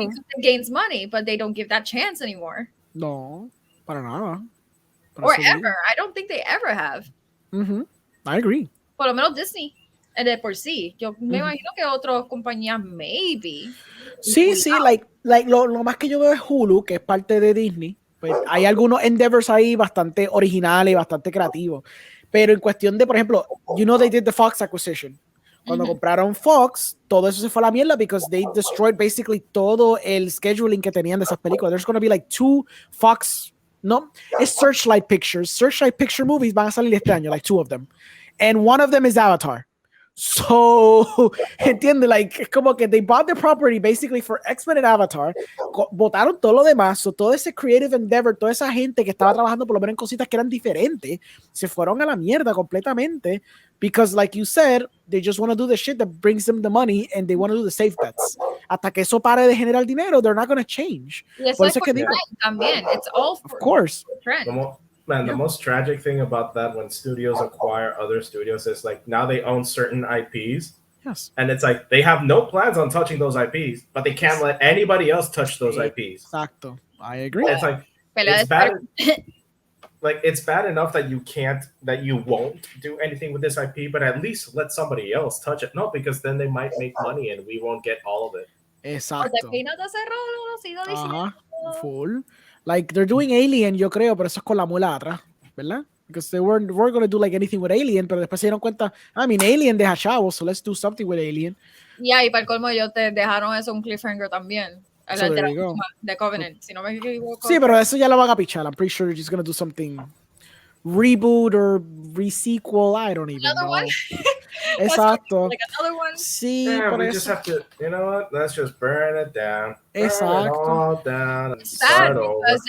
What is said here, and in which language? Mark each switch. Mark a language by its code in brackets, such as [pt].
[en] Because it gains money, but they don't give that chance anymore. [es] No, para nada. [en] Or ever. I don't think they ever have. I agree. [es] Por lo menos Disney. De por sí. Yo me imagino que otras compañías, [en] maybe. [es] Sí, [en] like [es] lo más que yo veo es Hulu, que es parte de Disney. Pues hay algunos [en] endeavors [es] ahí bastante originales, bastante creativos. Pero en cuestión de, por ejemplo, [en] you know they did the Fox acquisition. [es] Cuando compraron Fox, todo eso se fue a la mierda [en] because they destroyed basically [es] todo el [en] scheduling [es] que tenían de esas películas. [en] There's going to be like 2 Fox, [es] no, es [en] Searchlight Pictures. Searchlight Picture movies [es] van a salir este año, [en] like 2 of them. And one of them is Avatar. So, [es] entiende, [en] like, [es] es como que [en] they bought the property basically for X-Men and Avatar, [es] botaron todo lo demás, [en] so [es] todo ese [en] creative endeavor, [es] toda esa gente que estaba trabajando por lo menos en cositas que eran diferentes, se fueron a la mierda completamente, [en] because like you said, they just want to do the shit that brings them the money and they want to do the safe bets. [es] Hasta que eso pare de generar dinero, [en] they're not going to change. [es] Por eso es que digo, también, [en] it's all for, of course. Trend. The most tragic thing about that when studios acquire other studios is like now they own certain IPs. Yes. And it's like they have no plans on touching those IPs, but they can't let anybody else touch those IPs. [es] Exacto. [en] I agree. It's like it's bad. Like it's bad enough that you won't do anything with this IP, but at least let somebody else touch it. No, because then they might make money and we won't get all of it. [es] Exacto. Uh-huh. [en] Full. Like, they're doing Alien, [es] yo creo, pero eso es con la muela atrás, ¿verdad? [en] Because they weren't going to do like anything with Alien, [es] pero después se dieron cuenta, [en] I mean, Alien [es] deja chavos, [en] so let's do something with Alien. Yeah, [es] y para el colmo ellos te dejaron eso un [en] cliffhanger [es] también. [en] So there you go. [es] De Covenant, si no me equivoco. Sí, pero eso ya lo van a pichar. [en] I'm pretty sure they're just going to do something reboot or re-sequel, I don't even Another know. one? Exacto. Like another one? [es] Sí, [en] yeah, we [es] eso. [en] just have to, you know what? Let's just burn it down. [es] Exacto. [en] Burn it all down and It's sad because